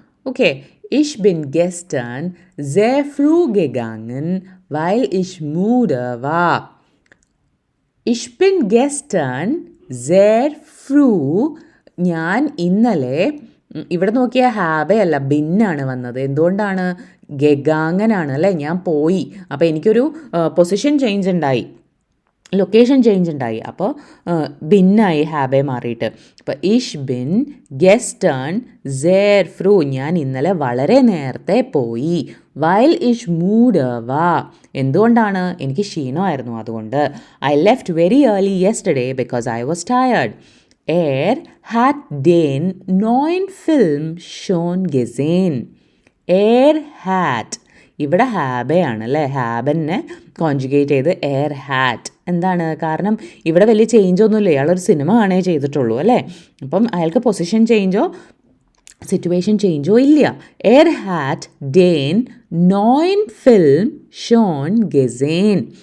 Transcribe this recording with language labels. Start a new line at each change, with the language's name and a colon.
German: ഓക്കെ, ich bin gestern sehr früh gegangen, weil ich müde war. Ich bin gestern sehr früh,
Malayalam: ഞാൻ ഇന്നലെ, ഇവിടെ നോക്കിയാൽ ഹാബയല്ല ബിന്നാണ് വന്നത്. എന്തുകൊണ്ടാണ്, ഗഗാങ്ങനാണ് അല്ലേ, ഞാൻ പോയി. അപ്പോൾ എനിക്കൊരു പൊസിഷൻ ചേഞ്ച് ഉണ്ടായി, ലൊക്കേഷൻ ചേഞ്ച് ഉണ്ടായി. അപ്പോൾ ബിന്നായി, ഹാബെ മാറിയിട്ട്. അപ്പോൾ
German: ഇഷ് ബിൻ ഗെസ്റ്റേൺ സേർ ഫ്രൂ,
Malayalam: ഞാൻ ഇന്നലെ വളരെ നേരത്തെ പോയി.
German: വൈൽ ഇഷ് മൂഡ് വാ,
Malayalam: എന്തുകൊണ്ടാണ്, എനിക്ക് ക്ഷീണമായിരുന്നു അതുകൊണ്ട്.
English: I left very early yesterday because I was tired.
German: Er hat den neuen Film schon gesehen. Er hat,
Malayalam: ഇവിടെ ഹാബയാണ് അല്ലേ, ഹാബനെ കോൺജുഗേറ്റ് ചെയ്ത്
German: എയർ ഹാറ്റ്
Malayalam: എന്താണ് കാരണം ഇവിടെ വലിയ ചേഞ്ച് ഒന്നുമില്ല, അയാളൊരു സിനിമ കാണേ ചെയ്തിട്ടുള്ളൂ അല്ലേ. അപ്പം അയാൾക്ക് പൊസിഷൻ ചേഞ്ചോ സിറ്റുവേഷൻ ചേഞ്ചോ ഇല്ല.
German: ഹാറ്റ് ഡേൻ നോയിൻ ഫിലിം ഷോൺ ഗെസേൻ.